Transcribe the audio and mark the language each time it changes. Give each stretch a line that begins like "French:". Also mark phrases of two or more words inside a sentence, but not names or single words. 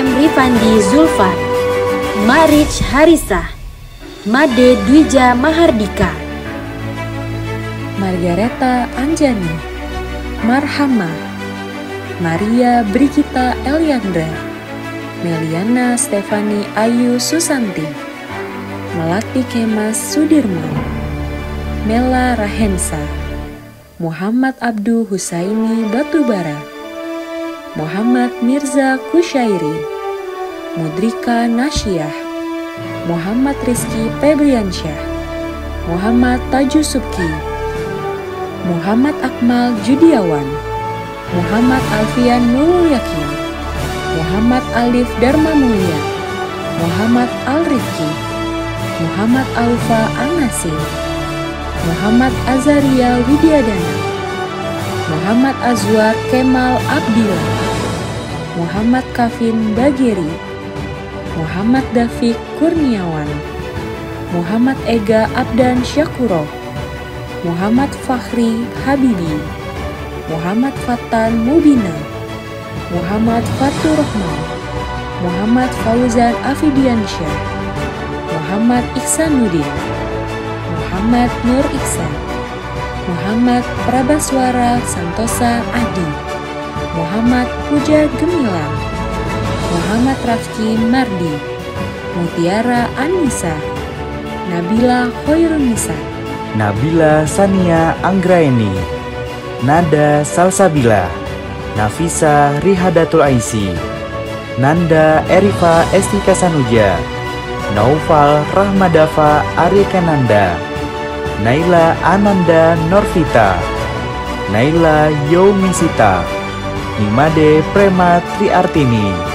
Indonesian: Rifandi Zulfan, Marich Harisah, Made Dwija Mahardika, Margareta Anjani, Marhama, Maria Brigita Eliandra, Meliana Stefani Ayu Susanti, Melati Kemas Sudirman, Mela Rahensa, Muhammad Abdu Husaini Batubara, Muhammad Mirza Kusyairi, Mudrika Nasyah, Muhammad Rizky Febriansyah, Muhammad Tajusubki, Muhammad Akmal Judiawan, Muhammad Alfian Nurul Yakin, Muhammad Alif Dharma Mulia, Muhammad Al-Rifki, Muhammad Aufa Al-Nasir, Muhammad Azaria Widyadana, Muhammad Azwar Kemal Abdillah, Muhammad Kavin Bageri, Muhammad Dafiq Kurniawan, Muhammad Ega Abdan Syakuro, Muhammad Fakhri Habibi, Muhammad Fatan Mubina, Muhammad Fatur Rahman, Muhammad Fauzan Afidiansyah, Muhammad Iksanuddin, Muhammad Nur Iksan, Muhammad Prabaswara Santosa Adi, Muhammad Puja Gemilang, Muhammad Rafki Mardi, Mutiara Anissa, Nabila Khairunisa, Nabila Sania Anggraeni, Nada Salsabila, Nafisa Rihadatul Aisi, Nanda Erifa Estika Sanuja, Naufal Rahmadafa Aryakananda, Naila Ananda Norvita, Naila Yomisita, Nimade Prema Triartini,